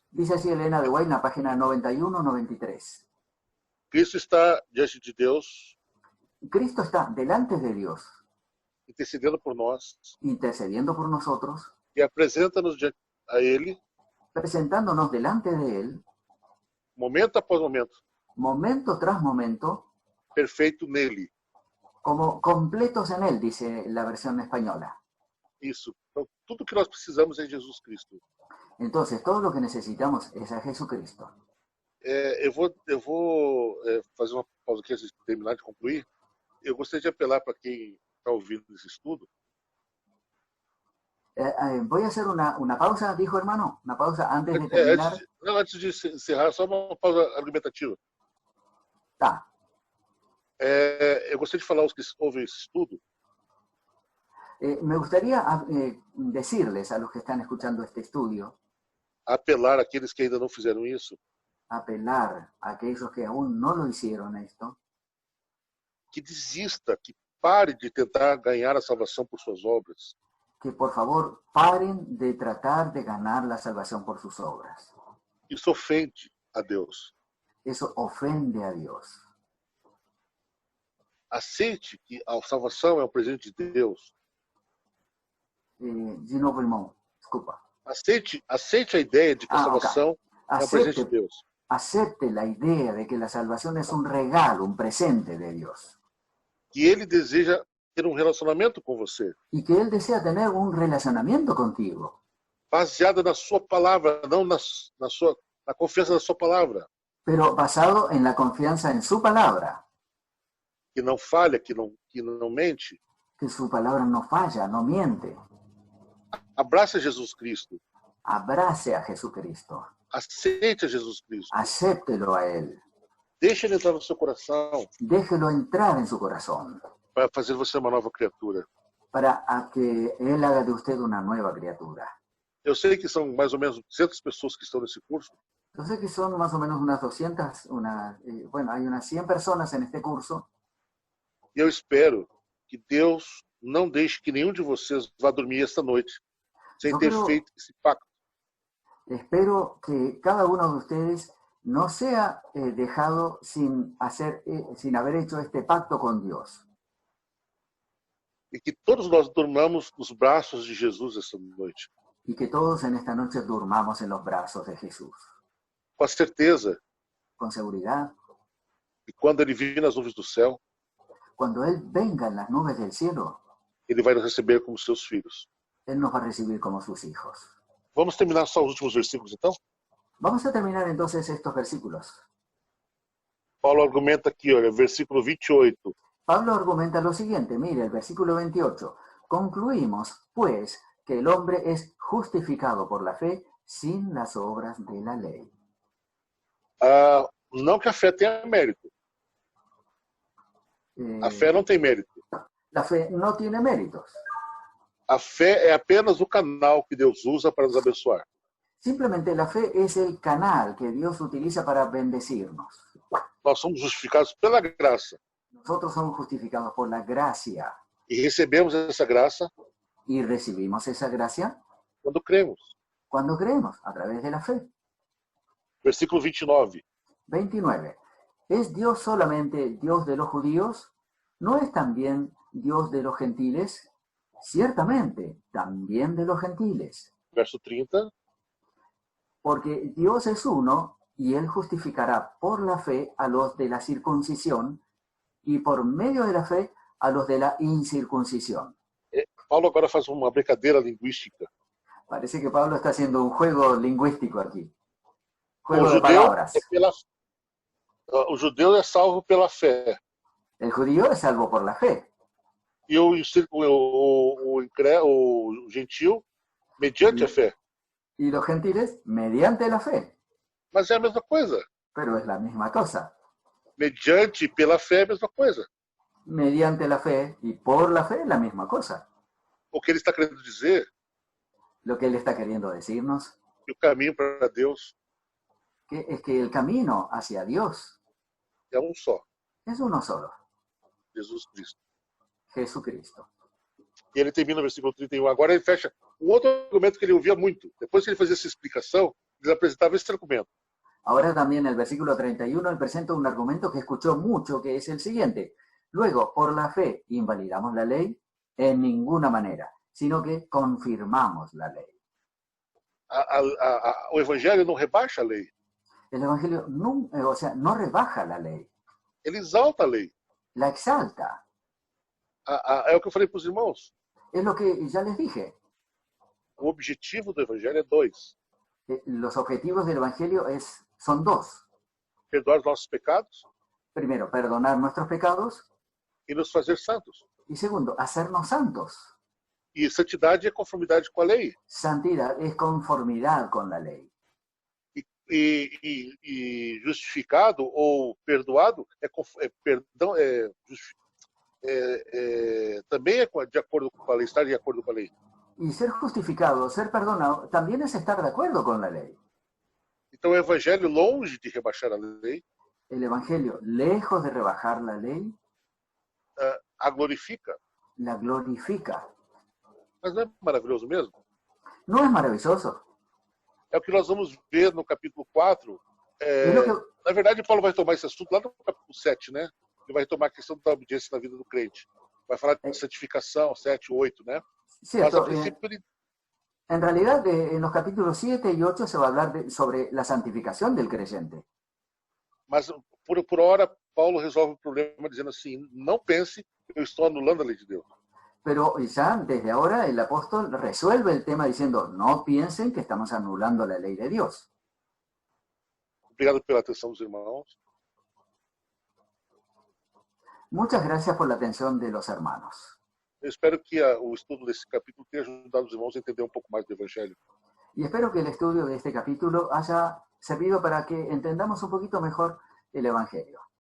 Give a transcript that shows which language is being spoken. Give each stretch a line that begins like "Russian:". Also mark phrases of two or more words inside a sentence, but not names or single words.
Spanish: Dice así Elena de White en la página 91-93.
Portuguese: Cristo está diante de Deus,
Spanish: Cristo está delante de Dios,
Portuguese: intercedendo por nós,
Spanish: intercediendo por nosotros,
Portuguese: e apresenta-nos a Ele,
Spanish: presentándonos delante de Él,
Portuguese: momento após momento,
Spanish: momento tras momento,
Portuguese: perfeito nele.
Spanish: como completos en Él, dice la versión española.
Portuguese: Isso. Então, tudo que nós precisamos é em Jesus Cristo.
Spanish: Entonces, todo lo que necesitamos es a Jesucristo.
Portuguese: Eu vou fazer uma pausa aqui antes de terminar, de concluir. Eu gostaria de apelar para quem está ouvindo esse estudo,
Spanish: Voy a hacer una pausa, dijo hermano, una pausa antes de terminar.
Portuguese: antes de encerrar, só uma pausa argumentativa. Tá. Eu gostaria de falar aos que ouvem esse estudo,
Spanish: Me gustaría decirles a los que están escuchando este estudio,
Portuguese: apelar àqueles que ainda não fizeram isso,
Spanish: apelar a aquellos que aún no lo hicieron esto,
Portuguese: que desista, que pare de tentar ganhar a salvação por suas obras,
Spanish: que por favor paren de tratar de ganar la salvación por sus obras.
Portuguese: Isso ofende a Deus.
Spanish: Eso ofende a Dios.
Portuguese: Aceite que a salvação é um presente de Deus.
Spanish: De nuevo,
Portuguese: irmão, desculpa. Aceite a ideia de que a salvação é um presente de Deus.
Spanish: Acepte la idea de que la salvación es un regalo, un presente de Dios.
Portuguese: Que Ele deseja ter um relacionamento com você,
Spanish: Y que Él desea tener un relacionamiento contigo,
Portuguese: baseado na sua palavra, não na confiança na sua palavra,
Spanish: pero basado en la confianza en su palabra,
Portuguese: que não falha, que não mente.
Spanish: que su palabra no falla, no miente.
Portuguese: Abrace Jesus Cristo.
Spanish: Abrace a Jesucristo.
Portuguese: Aceite a Jesus Cristo.
Spanish: Acéptelo a Él.
Portuguese: Deixe Ele entrar no seu coração
Spanish: Déjelo entrar en su corazón
Portuguese: para fazer você uma nova criatura.
Spanish: para que Él haga de usted una nueva criatura.
Portuguese: Eu sei que são mais ou menos 200 pessoas que estão nesse curso,
Spanish: Yo sé que son más o menos unas 200, bueno, hay unas 100 personas en este curso,
Portuguese: e eu espero que Deus não deixe que nenhum de vocês vá dormir esta noite sem Eu ter quero- feito esse pacto.
Spanish: espero que cada uno de ustedes no sea dejado sin haber hecho este pacto con Dios.
Portuguese: E que todos nós dormamos nos braços de Jesus esta noite.
Spanish: Y que todos en esta noche durmamos en los brazos de Jesús.
Portuguese: Com a certeza
Spanish: Con seguridad,
Portuguese: que quando Ele vir nas nuvens do céu,
Spanish: cuando Él venga en las nubes del cielo,
Portuguese: Ele vai nos receber como seus filhos.
Spanish: Él nos va a recibir como sus hijos.
Portuguese: Vamos terminar só os últimos versículos, então?
Spanish: Vamos a terminar entonces estos versículos.
Portuguese: Paulo argumenta aqui, olha, versículo 28.
Spanish: Pablo argumenta lo siguiente, mire, el versículo 28. Concluimos, pues, que el hombre es justificado por la fe sin las obras de la ley.
Portuguese: Não que a fé tenha mérito. A fé não tem mérito.
Spanish: La fe no tiene méritos.
Portuguese: A fé é apenas o canal que Deus usa para nos abençoar.
Spanish: Simplemente la fe es el canal que Dios utiliza para bendecirnos.
Portuguese: Nós somos justificados pela graça
Spanish: Nosotros somos justificados por la gracia
Portuguese: e recebemos essa graça
Spanish: y recibimos esa gracia
Portuguese: quando cremos.
Spanish: cuando creemos, a través de la fe.
Portuguese: Versículo 29. 29.
Spanish: ¿Es Dios solamente Dios de los judíos? ¿No es también Dios de los gentiles? Ciertamente, también de los gentiles. Verso 30. Porque Dios es uno y Él justificará por la fe a los de la circuncisión y por medio de la fe a los de la incircuncisión.
Portuguese: Paulo agora faz uma brincadeira linguística.
Spanish: Parece que Pablo está haciendo un juego lingüístico aquí.
Portuguese: O
Spanish: Juego de
Portuguese: judeu,
Spanish: palabras.
Portuguese: o judeu é salvo pela fé.
Spanish: El judío es salvo por la fe.
Portuguese: E o gentil, mediante a fé.
Spanish: Y los gentiles, mediante la fe.
Portuguese: Mas é a mesma coisa.
Spanish: Pero es la misma cosa.
Portuguese: Mediante e pela fé é a mesma coisa.
Spanish: Mediante la fe y por la fe, la misma cosa.
Portuguese: O que ele está querendo dizer
Spanish: Lo que Él está queriendo decirnos
Portuguese: é que o caminho para Deus
Spanish: es que el camino hacia Dios
Portuguese: é um só,
Spanish: es uno solo,
Portuguese: Jesus Cristo.
Spanish: Jesucristo.
Portuguese: E ele termina no versículo 31. Agora ele fecha um outro argumento que ele ouvia muito. Depois que ele fazia essa explicação, ele apresentava esse argumento.
Spanish: Ahora también en el versículo 31 Él presenta un argumento que escuchó mucho, que es el siguiente. Luego, por la fe, ¿invalidamos la ley? En ninguna manera, sino que confirmamos la ley.
Portuguese: O evangelho não rebaixa a lei.
Spanish: El Evangelio no rebaja la ley,
Portuguese: Ele exalta a lei.
Spanish: la exalta.
Portuguese: É o que eu falei para os irmãos.
Spanish: Es lo que ya les dije.
Portuguese: O objetivo do evangelho é dois.
Spanish: Los objetivos del Evangelio son dos.
Portuguese: Perdoar os nossos pecados
Spanish: Primero, perdonar nuestros pecados.
Portuguese: e nos fazer santos.
Spanish: Y segundo, hacernos santos.
Portuguese: E santidade é conformidade com a lei.
Spanish: Santidad es conformidad con la lei.
Portuguese: E justificado ou perdoado também é de acordo com a lei, estar de acordo com a lei.
Spanish: Y ser justificado, ser perdonado, también es estar de acuerdo con la ley.
Portuguese: Então o evangelho, longe de rebaixar a lei,
Spanish: El Evangelio, lejos de rebajar la ley,
Portuguese: a glorifica.
Spanish: la glorifica.
Portuguese: Mas não é maravilhoso mesmo?
Spanish: ¿No es maravilloso?
Portuguese: É o que nós vamos ver no capítulo 4.
Spanish: Es lo que,
Portuguese: Na verdade, Paulo vai tomar esse assunto lá no capítulo 7, né? Ele vai tomar a questão da obediência na vida do crente. Vai falar de santificação, 7, 8, né? Mas,
Spanish: cierto,
Portuguese: a princípio, ele
Spanish: en realidad en los capítulos 7 y 8 se va a hablar sobre la santificación del creyente.
Portuguese: Mas, por hora, Paulo resolve o problema dizendo assim, não pense que eu estou anulando a lei de Deus.
Spanish: Pero ya desde ahora el apóstol resuelve el tema diciendo, no piensen que estamos anulando la ley de Dios.
Portuguese: Obrigado pela atenção dos irmãos.
Spanish: Muchas gracias por la atención de los hermanos.
Portuguese: Eu espero que o estudo desse capítulo tenha ajudado os irmãos a entender um pouco mais do Evangelho.
Spanish: Y espero que el estudio de este capítulo haya servido para que entendamos un poquito mejor el Evangelio.